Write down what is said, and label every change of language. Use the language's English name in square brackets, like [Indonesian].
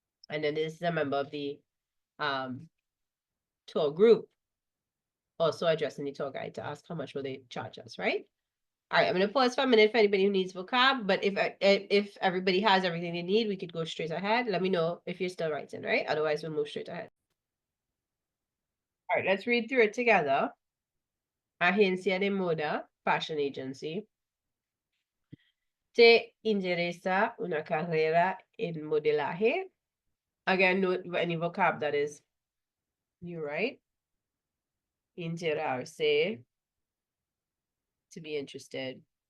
[English] And then this is a member of the tour group also addressing the tour guide to ask how much will they charge us, right? All right, I'm gonna pause for a minute for anybody who needs vocab, but if everybody has everything they need, we could go straight ahead. Let me know if you're still writing, right? Otherwise, we'll move straight ahead. All right, let's read through it together. [Spanish] Agencia de moda, [English] fashion agency. [Spanish] ¿Te interesa una carrera en modelaje? [English] Again, note any vocab that is new, right? Interesarse, to be interested.